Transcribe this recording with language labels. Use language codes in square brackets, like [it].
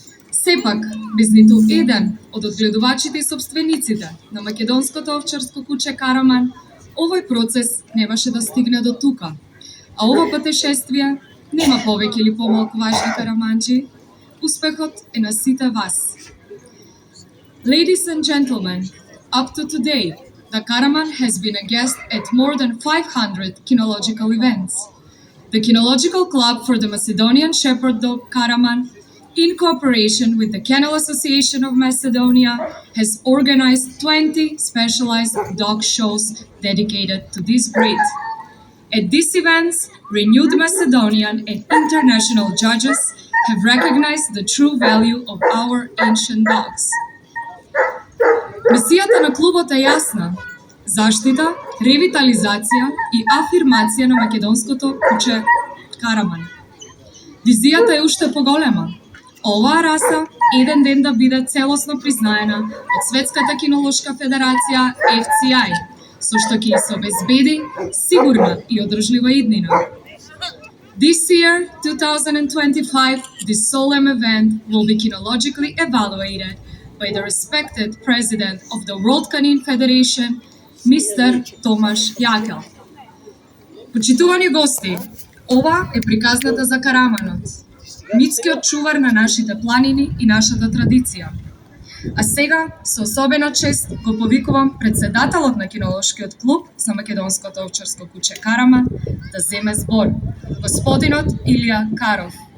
[mk] Сепак, без ниту еден од одгледувачите и собствениците на македонското овчарско куче Караман, овој процес немаше да стигне до тука. А ова патешествие нема повеќе или помалку важни караманџи. Успехот е на сите вас. [en] Ladies and gentlemen, up to today, the Karaman has been a guest at more than 500 kinological events. The Kinological Club for the Macedonian Shepherd Dog Karaman, in cooperation with the Kennel Association of Macedonia, has organized 20 specialized dog shows dedicated to this breed. At these events, renewed Macedonian and international judges have recognized the true value of our ancient dogs. [mk] Мисијата на клубот е јасна: заштита, ревитализација и афирмација на македонското куче Караман. Визијата е уште поголема. Оваа раса еден ден да биде целосно признаена од Светската кинолошка федерација FCI, со што ќе се обезбеди сигурна и одржлива иднина. [en] This year, 2025, this solemn event will be kinologically evaluated by the respected president of the World Canine Federation, Mr. Tomaš Jakel. [mk] Почитувани гости, ова е приказната за Караманот, митскиот чувар на нашите планини и нашата традиција. А сега, со особена чест, го повикувам председателот на кинолошкиот клуб за македонското овчарско куче Караман да земе збор, господинот Илија Каров.